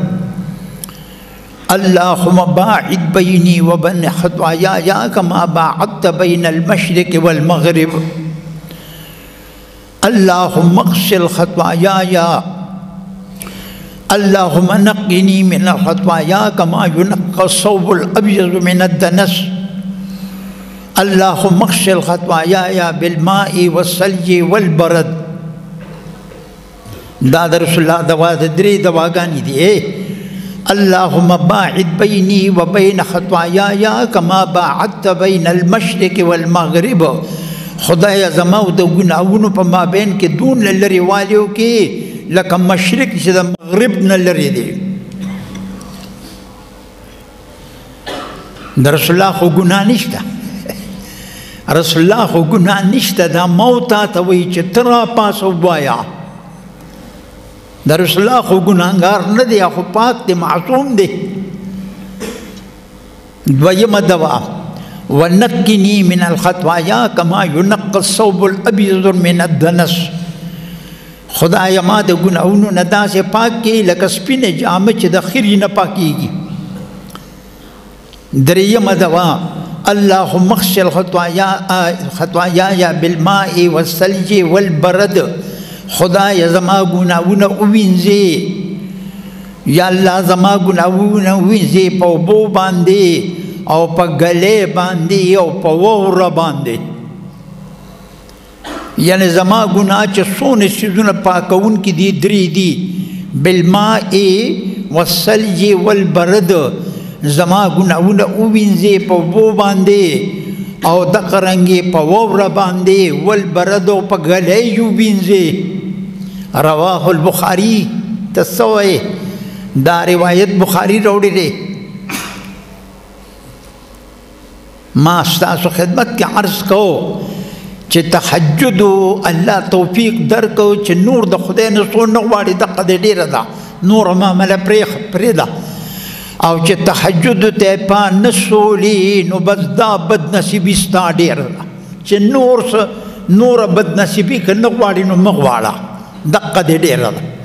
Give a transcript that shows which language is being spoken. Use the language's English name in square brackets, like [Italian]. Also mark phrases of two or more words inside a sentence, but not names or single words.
[Arabic] اللهم باعد بيني وبين خطاياي كما باعدت بين المشرق والمغرب اللهم اغسل خطاياي اللهم نقني من الخطايا كما ينقى الثوب الأبيض من الدنس اللهم اغسل خطاياي بالماء والثلج والبرد [Pashto] دا رسول الله دوا درې دواګانې دي [Arabic] اللهم باعد بيني وبين خطاياي كما باعدت بين المشرق والمغرب [Pashto] خدای زما او د ګناهونو په مابین کې دون لري والیو کې لکه مشرق چې د مغرب نه لري دی د رسول الله خو ګناه نشته رسول الله خو ګناه نشته دا موت ته وایي چې ته راپاڅه ووایه در رسول الله خو ګناهګار نه دی خو پاک دی معصوم دی دویمه دوا [Arabic] ونقني من الخطايا كما ينقى الثوب الابيض من الدنس [Pashto] خدای ما د ګناهونو نه داسې پاک کړي لکه سپینه جامه چې د خري نه پاکیږي دریمه دوا [Arabic] اللهم اغسل خطاياي بالماء والثلج والبرد [Pashto] خدای زما ګناهونه ووینځي یا الله زما ګناهونه ووینځي په اوبو باندې او په ګلې باندې او په واوره باندې یعنی زما ګناه چې څونه څیزونه پاکوونکي دي درې دي [Arabic] بالماء والثلج والبرد [Pashto] زما ګناهونه ووینځي په اوبو باندې او دغه رنګې په واوره باندې والبرد او په ګلې ووینځي [Arabic] رواه البخاري [Pashto] تسوي دا روایت بخاری راوړی دی ما ستاسو خدمت کې عرض کو چې تهجد الله توفیق درکو چې نور د خدای نه څو نه غواړي دغه ډیره ده نور معامله پرېږده او چې تهجد ته پا نسولی نو بس دا بد نصیبی ستا ډیر ده چې نور بد نصیبی که نه غواړي نو مه غواړه دقه دې ډیره ده.